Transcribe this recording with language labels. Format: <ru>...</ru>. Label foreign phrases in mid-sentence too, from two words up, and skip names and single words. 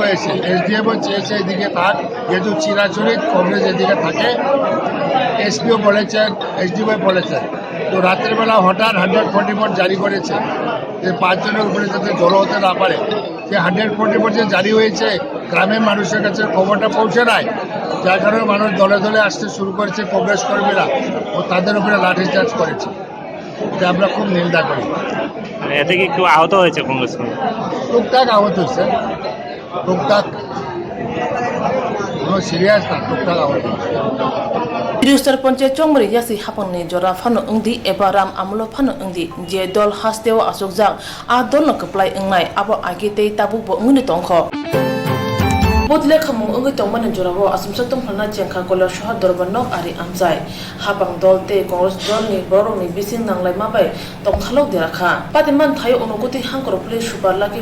<bn>হয়েছে এসডিএফও চেয়েছে এদিকে থাক যেহেতু চিরাচরিত কংগ্রেস এদিকে থাকে এসপিও বলেছেন এসডিএফ বলেছেন তো রাতের বেলা হঠাৎ 144 জারি করেছে যে 5 জনের উপরে যাতে জড়ো হতে না পারে যে 144 যে জারি হয়েছে গ্রামের মানুষের কাছে খবরটা পৌঁছে নাই যার কারণে মানুষ দলে দলে আসতে শুরু করেছে কংগ্রেস কর্মীরা ও তাদের উপরে লাঠিচার্জ করেছে এটা আমরা খুব নিন্দা করি এতে কি একটু আহত হয়েছে কংগ্রেস টুকটাক আহত হয়েছে টুকটাক কোনো সিরিয়াস না টুকটাক আহত হয়েছে</bn> <trp>Triustar Ponche Chongmari yasi hapangni jora phano ungdi ebaram amlo phano ungdi je dol hasteo asukjak a dol no kaplai ungnai abo age tei tabuk bo nguni tongkho Bodle khamung ungi tongman jurawo asumsa tongphana jengkha kola shahar dorban nok ari amjai hapang dolte Congress dol ni borong ni bising nanglai mabai tongkhalok derakha patiman thayo onuguti hangkor police subarla ki</trp>